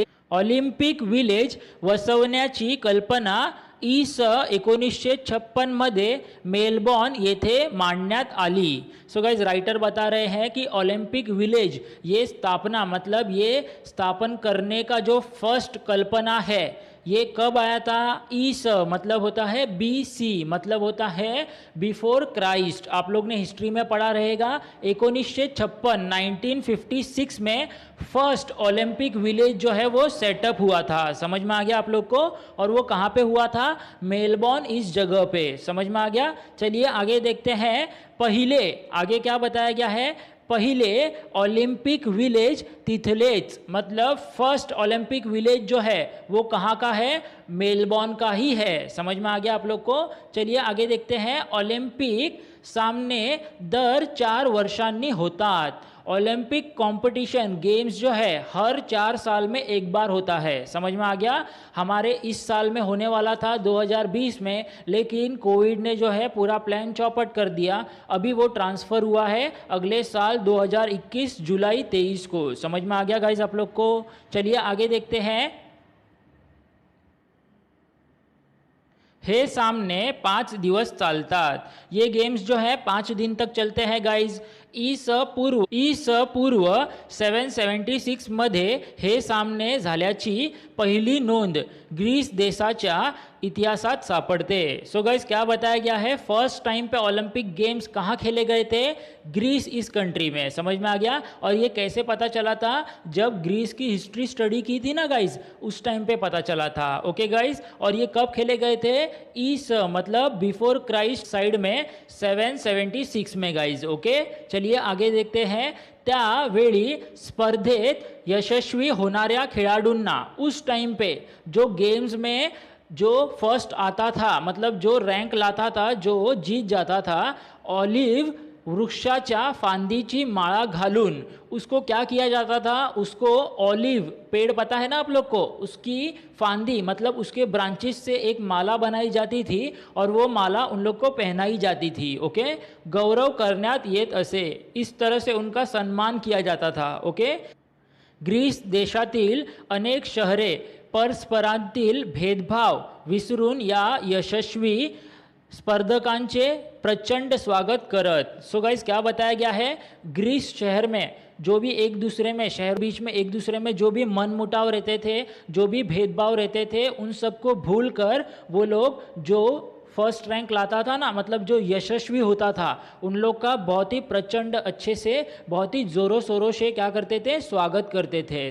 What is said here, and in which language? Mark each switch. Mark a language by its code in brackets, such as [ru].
[mr] Olympic village वसवण्याची कल्पना इ.स. 1956 मध्ये मेलबॉर्न येथे मांडण्यात आली। [hi] सो गाइज राइटर बता रहे हैं कि ओलंपिक विलेज ये स्थापना मतलब ये स्थापन करने का जो फर्स्ट कल्पना है ये कब आया था। इ.स. मतलब होता है BC मतलब होता है बिफोर क्राइस्ट। आप लोग ने हिस्ट्री में पढ़ा रहेगा 1956 में फर्स्ट ओलंपिक विलेज जो है वो सेटअप हुआ था। समझ में आ गया आप लोग को। और वो कहाँ पे हुआ था, मेलबॉर्न इस जगह पे। समझ में आ गया। चलिए आगे देखते हैं। पहले आगे क्या बताया गया है, पहले ओलंपिक विलेज तिथलेच मतलब फर्स्ट ओलंपिक विलेज जो है वो कहाँ का है, मेलबॉर्न का ही है। समझ में आ गया आप लोग को। चलिए आगे देखते हैं। [mr] ओलंपिक सामने दर 4 वर्षांनी होतात। [hi] ओलंपिक कंपटीशन गेम्स जो है हर 4 साल में एक बार होता है। समझ में आ गया। हमारे इस साल में होने वाला था 2020 में, लेकिन कोविड ने जो है पूरा प्लान चौपट कर दिया। अभी वो ट्रांसफ़र हुआ है अगले साल 2021 जुलाई 23 को। समझ में आ गया गाइज आप लोग को। चलिए आगे देखते हैं। [mr] हे सामने 5 दिवस चालतात। [hi] ये गेम्स जो है 5 दिन तक चलते हैं गाइज। [mr] इ.स. पूर्व 776 मध्ये हे सामने झाल्याची पहिली नोंद ग्रीस देशाच्या इतिहासात सापडते। [hi] सो गाइस क्या बताया गया है, फर्स्ट टाइम पे ओलंपिक गेम्स कहाँ खेले गए थे, ग्रीस इस कंट्री में। समझ में आ गया। और ये कैसे पता चला था, जब ग्रीस की हिस्ट्री स्टडी की थी ना गाइस, उस टाइम पे पता चला था। Okay guys. और ये कब खेले गए थे, इ.स. मतलब बिफोर क्राइस्ट साइड में 776 में गाइस। ओके चलिए आगे देखते हैं। [mr] त्यावेळी स्पर्धेत यशस्वी होणाऱ्या खेळाडूंना [hi] उस टाइम पे जो गेम्स में जो फर्स्ट आता था मतलब जो रैंक लाता था, जो जीत जाता था, [mr] ऑलिव वृक्षाच्या फांदीची माळा घालून [hi] उसको क्या किया जाता था, उसको ऑलिव पेड़ पता है ना आप लोग को, उसकी फांदी मतलब उसके ब्रांचेस से एक माला बनाई जाती थी और वो माला उन लोग को पहनाई जाती थी। ओके [mr] गौरव करण्यात येत असे, [hi] इस तरह से उनका सम्मान किया जाता था। [mr] ओके ग्रीस देशातील अनेक शहरे परस्परांतील भेदभाव विसरून या यशस्वी स्पर्धकांचे प्रचंड स्वागत करत। [hi] सो गाइस क्या बताया गया है, ग्रीस शहर में जो भी एक दूसरे में शहर बीच में एक दूसरे में जो भी मनमुटाव रहते थे, जो भी भेदभाव रहते थे, उन सबको भूल कर वो लोग जो फर्स्ट रैंक लाता था ना मतलब जो यशस्वी होता था, उन लोग का बहुत ही प्रचंड अच्छे से बहुत ही ज़ोरों शोरों से क्या करते थे, स्वागत करते थे।